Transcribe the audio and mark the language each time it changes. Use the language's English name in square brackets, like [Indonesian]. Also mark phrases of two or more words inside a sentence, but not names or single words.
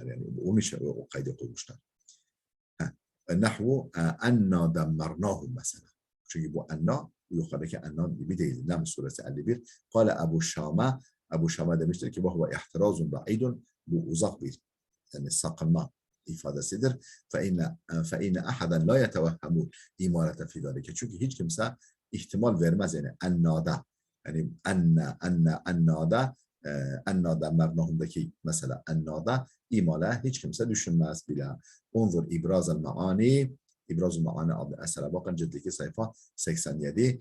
[Turkish] Yani onun için o kaydı koymuşlar. [Arabic] نحو أنا دمرناهم [Turkish] mesela. Çünkü bu enna yukarıdaki enna gibi değil. Nam suresi 51. Kale Ebu Şam'a demiştir ki bu [Arabic] احتراز بعيد, [Turkish] bu uzak bir yani sakınma ifadesidir. [Arabic] فَاِنَّ اَحَدًا لَا يَتَوَهَّمُ الإمالة في ذَلِكَ. [Turkish] Çünkü hiç kimse ihtimal vermez yani ennada. Yani ennada mernahumdaki mesela ennada imala hiç kimse düşünmez bile. Unzur İbraz-ı Maani, İbraz-ı Maani adlı esere bakın ciddeki sayfa 87.